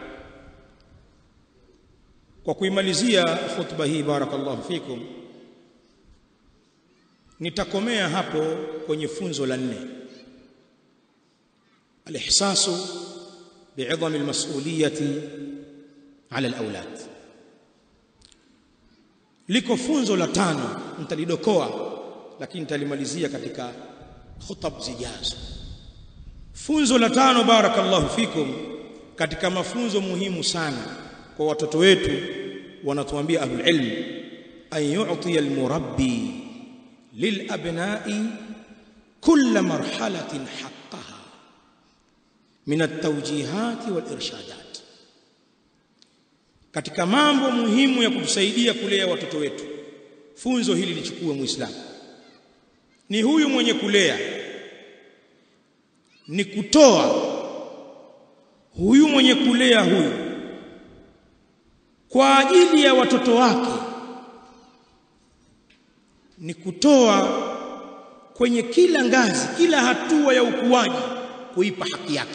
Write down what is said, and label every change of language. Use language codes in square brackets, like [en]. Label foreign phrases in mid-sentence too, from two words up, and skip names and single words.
[sw] وكمalizia khutba hii [ar] بارك الله فيكم, [sw] nitakomea hapo kwenye funzo la 4, [ar] الإحساس بعظم المسؤولية على الأولاد. [sw] Liko funzo la 5 nitalidokoa, lakini nitalimalizia katika khutab zijazo. Funzo la 5 [ar] بارك الله فيكم, [sw] katika mafunzo muhimu sana kwa watoto wetu, wanatuambia [ar] أهل العلم, أن يعطي المربي للأبناء كل مرحلة حقها من التوجيهات والإرشادات. [sw] Katika mambo muhimu ya kutusaidia kulea watoto wetu, funzo hili lichukue Muislamu. Ni huyu mwenye kulea, ni kutoa huyu mwenye kulea huyu kwa ajili ya watoto wake, ni kutoa kwenye kila ngazi, kila hatua ya ukuaji, kuipa haki yake.